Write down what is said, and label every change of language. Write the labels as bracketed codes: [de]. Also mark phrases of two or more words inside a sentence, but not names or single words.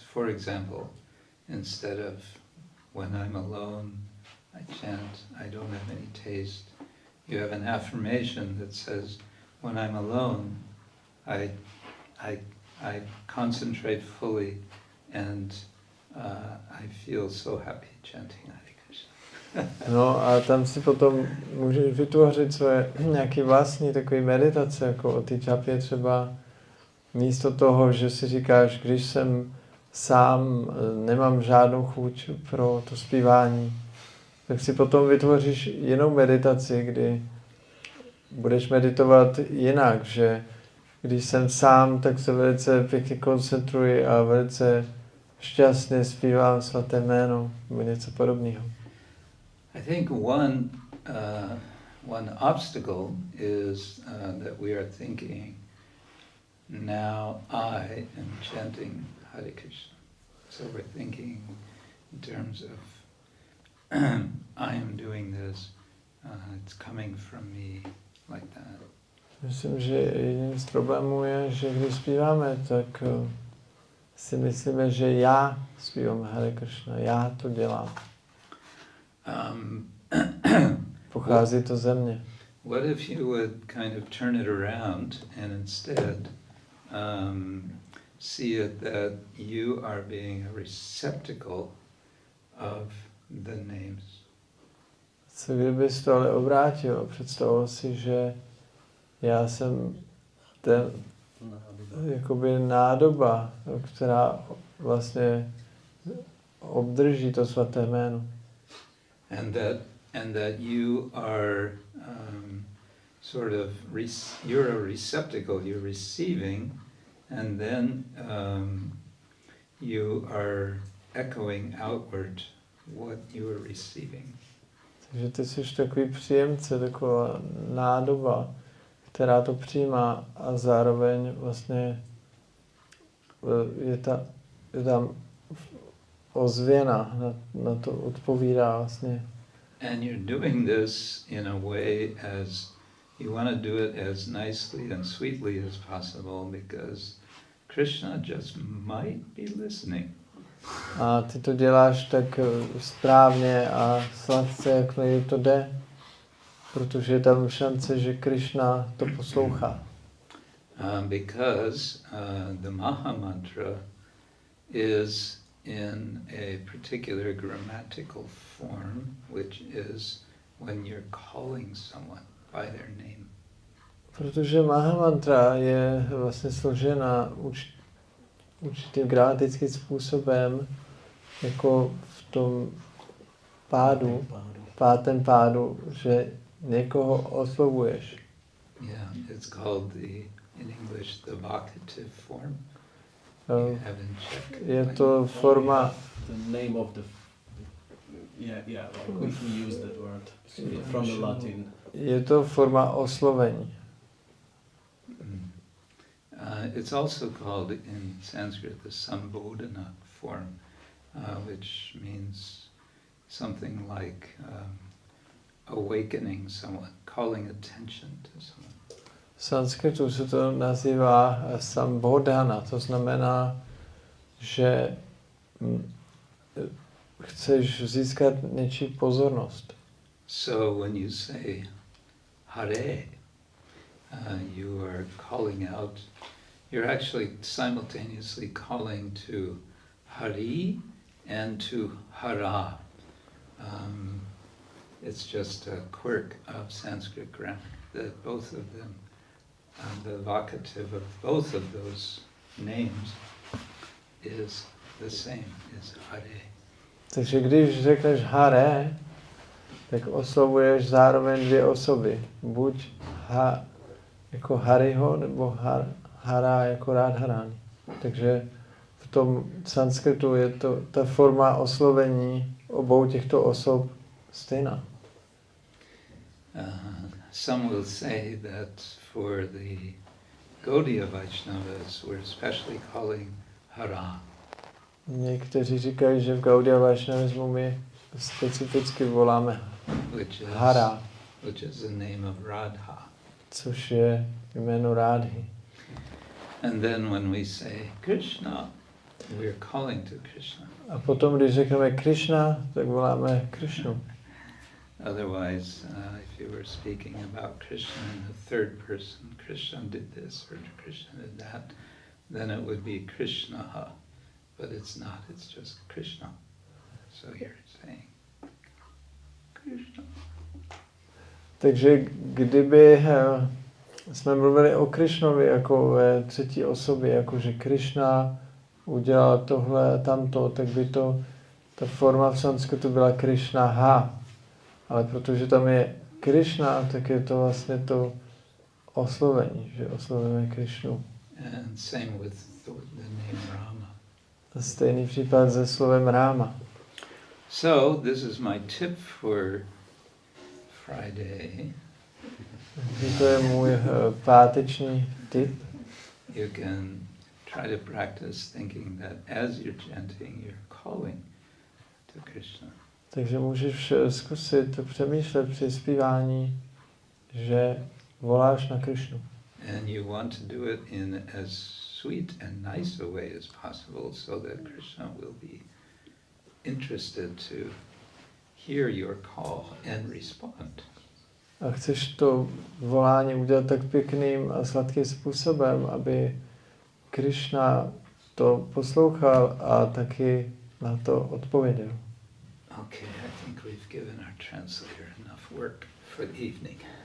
[en] For example, instead of when I'm alone, I chant, I don't have any taste, you have an affirmation that says, when I'm alone, I concentrate fully and I feel so happy chanting [sa] Hare Krishna. [cs] No a tam si potom můžeš vytvořit svoje nějaký vlastní takový meditace, jako o té džapě třeba místo toho, že si říkáš, když jsem sám, nemám žádnou chuť pro to zpívání, tak si potom vytvoříš jinou meditaci, kdy budeš meditovat jinak, že když jsem sám, tak se velice pěkně koncentruji a velice šťastně zpívám svaté jméno, nebo něco podobného. [en] I think one obstacle is that we are thinking, now I am chanting [sa] Hare Krishna. [en] So we're thinking in terms of I am doing this, it's coming from me, like that. [cs] Myslím, že jedním z problémů je, že když zpíváme, tak si myslíme, že já zpívám [sa] Hare Krishna, [cs] já to dělám. Pochází to ze mě. [en] What if you would kind of turn it around and instead see it that you are being a receptacle of the names? [cs] Co kdybys to ale obrátil? Představoval si, že já jsem ten jakoby nádoba, která vlastně obdrží to svaté jméno. [en] And that you are sort of you're a receptacle, you're receiving, and then you are echoing outward what you are receiving. [cs] Takže ty jsi takový příjemce, taková nádoba, která to přijímá a zároveň vlastně je tam ozvěna, na to odpovídá vlastně. [en] And you're doing this in a way as you want to do it as nicely and sweetly as possible because Krishna just might be listening. [cs] A ty to děláš tak správně a sladce, jak to jde, protože je tam šance, že Krishna to poslouchá. [en] Because the Maha Mantra is in a particular grammatical form, which is when you're calling someone by their name. [cs] Protože Maha Mantra je vlastně složena určitým gramatickým způsobem, jako v tom pádu, pátém pádu, že někoho oslovuješ. [en] Yeah, it's called in English the vocative form. You have in Czech. [cs] Je to forma... [en] The name of the... Yeah, like we use that word from the Latin. [cs] Je to forma oslovení. [en] It's also called in Sanskrit the sama-duḥkha form, which means something like awakening someone, calling attention to someone. [cs] V sanskritu se to nazývá sama-duḥkha, to znamená, že chceš získat něčí pozornost. [en] So when you say Hare, you are calling out, you're actually simultaneously calling to Hari and to Hara. It's just a quirk of Sanskrit grammar that both of them, the vocative of both of those names is the same, is Hare. [cs] Takže když řekneš Hare, tak oslovuješ zároveň dvě osoby. Buď jako Hariho, nebo Hara jako Radharani. Takže v tom sanskritu je to ta forma oslovení obou těchto osob stejná. [en] Some will say that for the Gaudiya Vaishnavas we're especially calling Hara. [cs] Někteří říkají, že v Gaudiya Vaishnavismu my specificky voláme Hara, [en] which is the name of Radha. [cs] což je jméno Rádhy. [en] And then when we say Krishna, we're calling to Krishna. [cs] A potom, když řekneme Krishna, tak voláme Krishnu. [en] Otherwise, if you were speaking about Krishna in the third person, Krishna did this or Krishna did that, then it would be Krishna. But it's not, it's just Krishna. So you're saying Krishna. [cs] Takže kdyby jsme mluvili o Krishnovi jako ve třetí osobě, jako že Krishna udělal tohle a tamto, tak by ta forma v sanskritu byla Krishna. Ale protože tam je Krishna, tak je to vlastně to oslovení, že oslovíme Krishnu. [en] And same with the name Rama. [cs] A stejný případ se slovem Rama. [en] So this is my tip for Friday. [cs] To je můj páteční tip. [en] You can try to practice thinking that as you're chanting, you're calling to Krishna. [cs] Takže můžeš zkusit přemýšlet při zpívání, že voláš na Krishnu. [en] And you want to do it in as sweet and nice a way as possible so that Krishna will be interested to hear your call and respond. [cs] A chceš to volání udělat tak pěkným a sladkým způsobem, aby Krishna to poslouchal a taky na to odpověděl. [en] Okay, I think we've given our translator enough work for the evening.